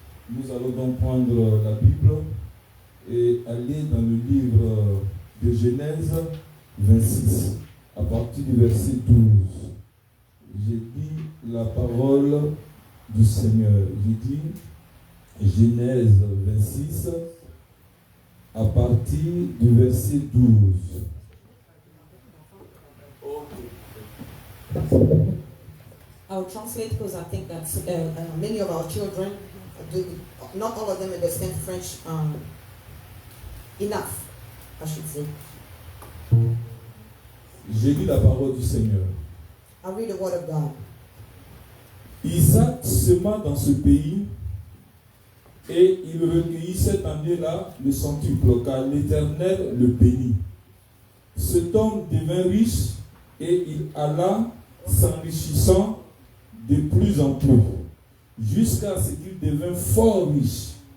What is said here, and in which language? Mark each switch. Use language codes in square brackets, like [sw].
[fr] Nous allons donc prendre la Bible et aller dans le livre de Genèse 26, à partir du verset 12. J'ai dit la parole du Seigneur. J'ai dit Genèse 26, à partir du verset 12. [en] I'll translate because I think that many of our children, not all of them understand French enough, I should say. [fr] J'ai lu la parole du Seigneur. [en] I read the word of God. [fr] Isaac sema dans ce pays et il recueillit cette année-là le centuple, car l'Éternel le bénit. Cet homme devint riche et il alla s'enrichissant de plus en plus, jusqu'à ce qu'il devint fort riche.